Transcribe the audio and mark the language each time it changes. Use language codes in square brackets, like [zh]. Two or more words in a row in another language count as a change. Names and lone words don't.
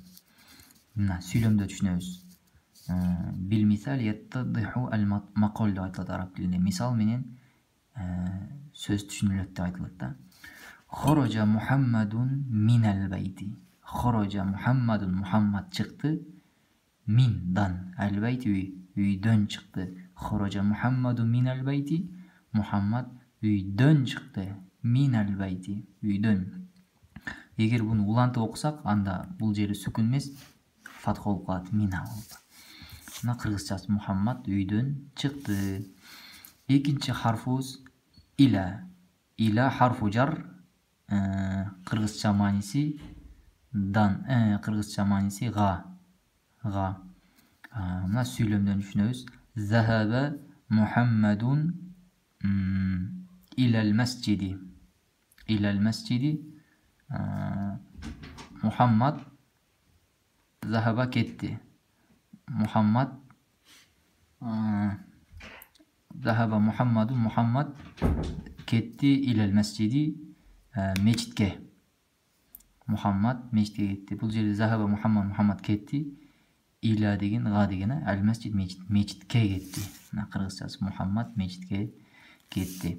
[ky] Мына сүйлөмдө түшүнөбүз. [ar] بالمثال يتضح المقال [ky] деп айтылат араб тилинде. Мисал менен сөз түшүнүлөт деп айтылат да. [ar] خرج محمد من البيت. خرج محمد, [ky] Мухаммад чыкты, миндан, ал-байти үйдөн чыкты. [ar] خرج محمد من البيت. [ky] Мухаммад үйдөн чыкты. [ar] من البيت, үйдөн. [ky] Эгер буну улантып окусак, анда бул жери сүкүн эмес, фатха болуп калат. Мина болуп. Мына кыргызчасы Мухаммад үйдөн чыкты. Экинчи харфыбыз иля. Иля харфу жар. Кыргызча мааниси дан, кыргызча мааниси га. Га. Мына сүйлөмдөн түшүнөбүз. [ar] ذهب محمد إلى المسجد. إلى المسجد. [ky] Мухаммад захаба кетти. Мухаммад захаба Мухаммаду Мухаммад кетти [ar] إلى المسجد [ky] мечитке. Мухаммад мечитке кетти. Бул жерде захаба Мухаммад кетти. Иля деген га деген ал масжид мечитке кетти. Мына кыргызчасы Мухаммад мечитке кетти.